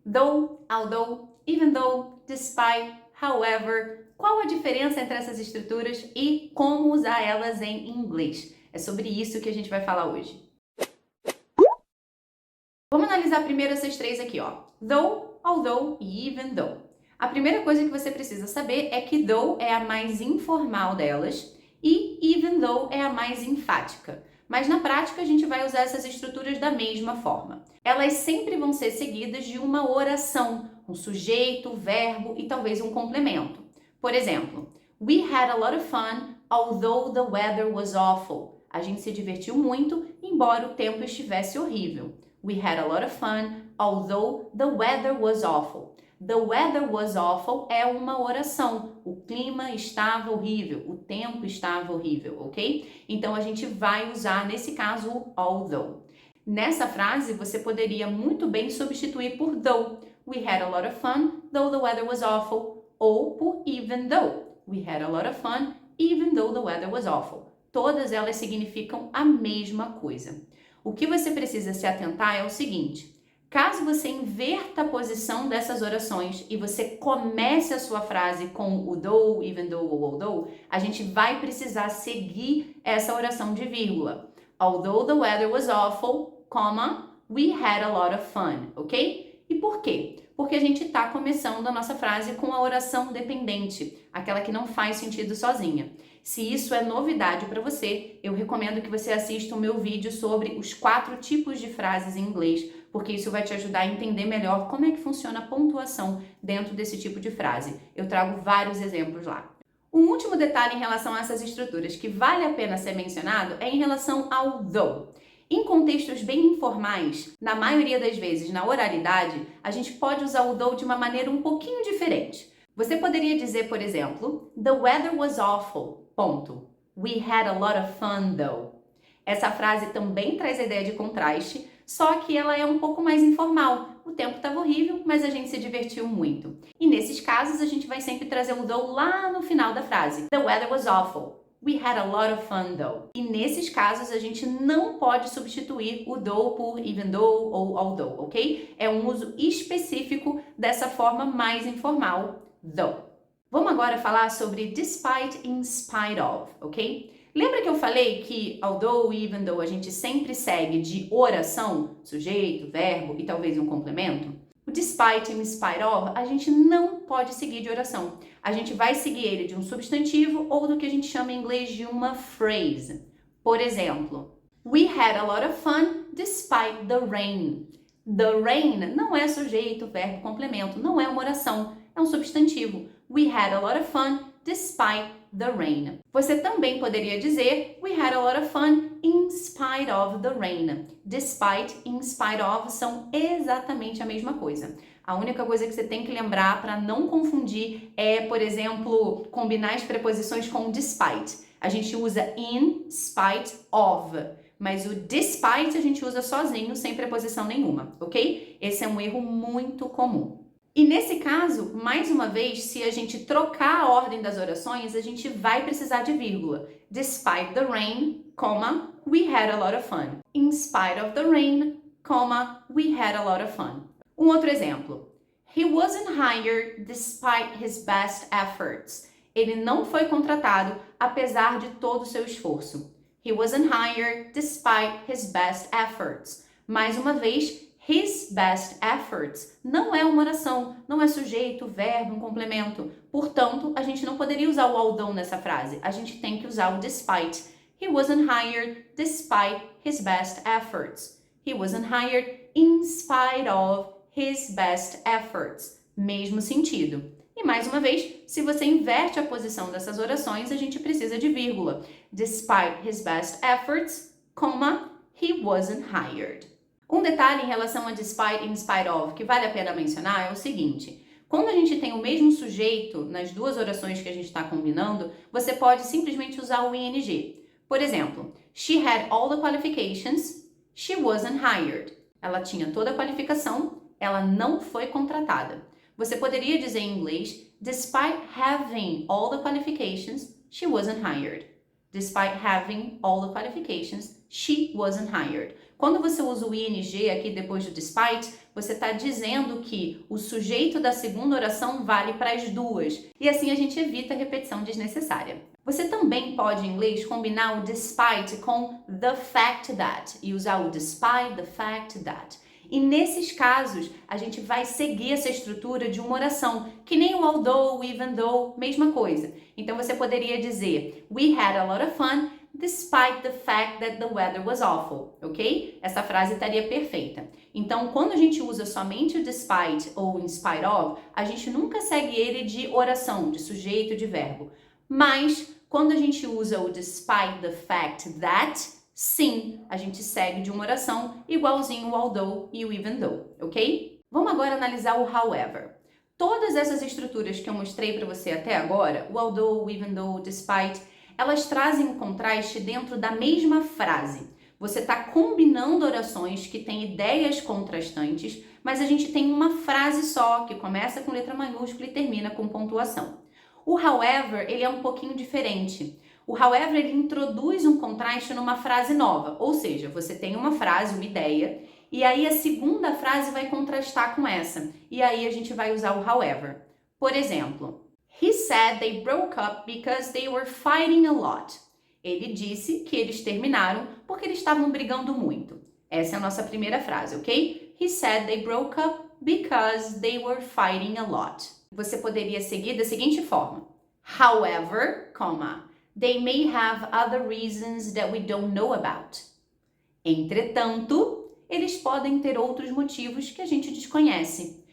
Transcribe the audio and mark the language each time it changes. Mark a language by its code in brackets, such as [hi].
[en] Though, although, even though, despite, however. [pt] Qual a diferença entre essas estruturas e como usar elas em inglês? É sobre isso que a gente vai falar hoje. Vamos analisar primeiro essas três aqui, ó. [en] Though, although e even though. [pt] A primeira coisa que você precisa saber é que though é a mais informal delas e even though é a mais enfática. Mas na prática a gente vai usar essas estruturas da mesma forma. Elas sempre vão ser seguidas de uma oração, um sujeito, verbo e talvez um complemento. Por exemplo, [en] we had a lot of fun although the weather was awful. [pt] A gente se divertiu muito, embora o tempo estivesse horrível. [en] We had a lot of fun, although the weather was awful. The weather was awful [pt] é uma oração. O clima estava horrível, o tempo estava horrível, ok? Então a gente vai usar, nesse caso, o although. Nessa frase, você poderia muito bem substituir por though. [en] We had a lot of fun, though the weather was awful. [pt] Ou por [en] even though. We had a lot of fun, even though the weather was awful. [pt] Todas elas significam a mesma coisa. O que você precisa se atentar é o seguinte: caso você inverta a posição dessas orações e você comece a sua frase com o though, even though ou although, a gente vai precisar seguir essa oração de vírgula. [en] Although the weather was awful, comma, we had a lot of fun, ok? [pt] E por quê? Porque a gente está começando a nossa frase com a oração dependente, aquela que não faz sentido sozinha. Se isso é novidade para você, eu recomendo que você assista o meu vídeo sobre os 4 tipos de frases em inglês, porque isso vai te ajudar a entender melhor como é que funciona a pontuação dentro desse tipo de frase. Eu trago vários exemplos lá. Um último detalhe em relação a essas estruturas que vale a pena ser mencionado é em relação ao though. Em contextos bem informais, na maioria das vezes na oralidade, a gente pode usar o though de uma maneira um pouquinho diferente. Você poderia dizer, por exemplo, [en] the weather was awful, [pt] ponto. [en] We had a lot of fun though. [pt] Essa frase também traz a ideia de contraste, só que ela é um pouco mais informal. O tempo estava horrível, mas a gente se divertiu muito. E nesses casos, a gente vai sempre trazer o though lá no final da frase. [en] The weather was awful. We had a lot of fun though. [pt] E nesses casos, a gente não pode substituir o though por even though ou although, ok? É um uso específico dessa forma mais informal, though. Vamos agora falar sobre despite in spite of, ok? Lembra que eu falei que although, even though, a gente sempre segue de oração, sujeito, verbo e talvez um complemento? O despite in spite of, a gente não pode seguir de oração. A gente vai seguir ele de um substantivo ou do que a gente chama em inglês de uma phrase. Por exemplo, [en] we had a lot of fun despite the rain. [pt] The rain não é sujeito, verbo, complemento, não é uma oração, é um substantivo. [en] We had a lot of fun despite the rain. [pt] Você também poderia dizer [en] we had a lot of fun in spite of the rain. [pt] Despite e in spite of são exatamente a mesma coisa. A única coisa que você tem que lembrar para não confundir é, por exemplo, combinar as preposições com despite. A gente usa in spite of, mas o despite a gente usa sozinho, sem preposição nenhuma, ok? Esse é um erro muito comum. E nesse caso, mais uma vez, se a gente trocar a ordem das orações, a gente vai precisar de vírgula. [en] Despite the rain, comma, we had a lot of fun. In spite of the rain, comma, we had a lot of fun. [pt] Um outro exemplo. [en] He wasn't hired despite his best efforts. [pt] Ele não foi contratado apesar de todo o seu esforço. [en] He wasn't hired despite his best efforts. [pt] Mais uma vez, [en] his best efforts [pt] não é uma oração, não é sujeito, verbo, um complemento. Portanto, a gente não poderia usar o although nessa frase. A gente tem que usar o despite. [en] He wasn't hired despite his best efforts. He wasn't hired in spite of his best efforts. [pt] Mesmo sentido. E mais uma vez, se você inverte a posição dessas orações, a gente precisa de vírgula. [en] Despite his best efforts, comma, he wasn't hired. [pt] Um detalhe em relação a despite e in spite of que vale a pena mencionar é o seguinte: quando a gente tem o mesmo sujeito nas duas orações que a gente está combinando, você pode simplesmente usar o ing. Por exemplo, [en] she had all the qualifications, she wasn't hired. [pt] Ela tinha toda a qualificação, ela não foi contratada. Você poderia dizer em inglês, [en] despite having all the qualifications, she wasn't hired. Despite having all the qualifications, she wasn't hired. [pt] Quando você usa o ing aqui depois do despite, você está dizendo que o sujeito da segunda oração vale para as duas. E assim a gente evita repetição desnecessária. Você também pode, em inglês, combinar o despite com the fact that e usar o despite the fact that. E nesses casos, a gente vai seguir essa estrutura de uma oração, que nem o although, even though, mesma coisa. Então você poderia dizer, [en] we had a lot of fun, despite the fact that the weather was awful, ok? [pt] Essa frase estaria perfeita. Então, quando a gente usa somente o despite ou in spite of, a gente nunca segue ele de oração, de sujeito, de verbo. Mas, quando a gente usa o despite the fact that, sim, a gente segue de uma oração igualzinho o although e o even though, ok? Vamos agora analisar o however. Todas essas estruturas que eu mostrei para você até agora, o although, o even though, o despite, elas trazem um contraste dentro da mesma frase. Você está combinando orações que têm ideias contrastantes, mas a gente tem uma frase só, que começa com letra maiúscula e termina com pontuação. O however, ele é um pouquinho diferente. O however, ele introduz um contraste numa frase nova, ou seja, você tem uma frase, uma ideia, e aí a segunda frase vai contrastar com essa, e aí a gente vai usar o however. Por exemplo, [en] he said they broke up because they were fighting a lot. [pt] Ele disse que eles terminaram porque eles estavam brigando muito. Essa é a nossa primeira frase, ok? [en] He said they broke up because they were fighting a lot. [pt] Você poderia seguir da seguinte forma. [en] However, they may have other reasons that we don't know about. [pt] Entretanto, eles podem ter outros motivos que a gente desconhece.